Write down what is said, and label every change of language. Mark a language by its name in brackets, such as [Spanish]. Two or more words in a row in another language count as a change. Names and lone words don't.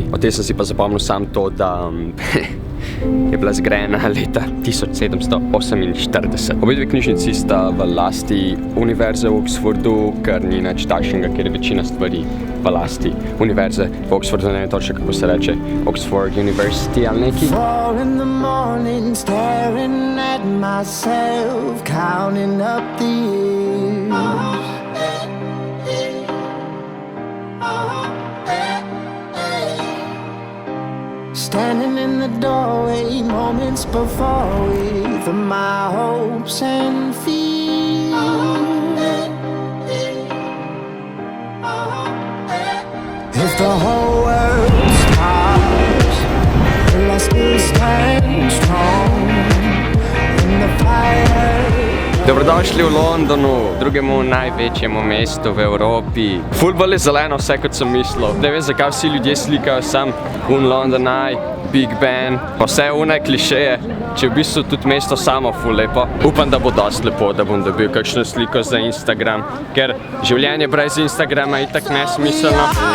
[Slovenian] O tem sem si pa zapomnil sam to, da je bila zgrajena leta 1748. Obe 2 knjižnici sta v lasti Univerze v Oxfordu, kar ni nič takšnega, ker je večina stvari v lasti Univerze v Oxfordu, ne vem točno kako se reče, Oxford University ali neki. [English] Myself counting up the years. Standing in the doorway, moments before with my hopes and fears. If the whole world stops, will I still stand strong? [Slovenian] Dobrodošli v Londonu, drugemu največjemu mestu v Evropi. Ful bolj je zeleno vse, kot sem mislil. Ne vem, zakaj vsi ljudje slikajo sam London Eye, Big Ben, pa vse one klišeje, če v bistvu tudi mesto samo ful lepo. Upam, da bo dosti lepo, da bom dobil kakšno sliko za Instagram, ker življenje brez Instagrama je itak nesmiselno.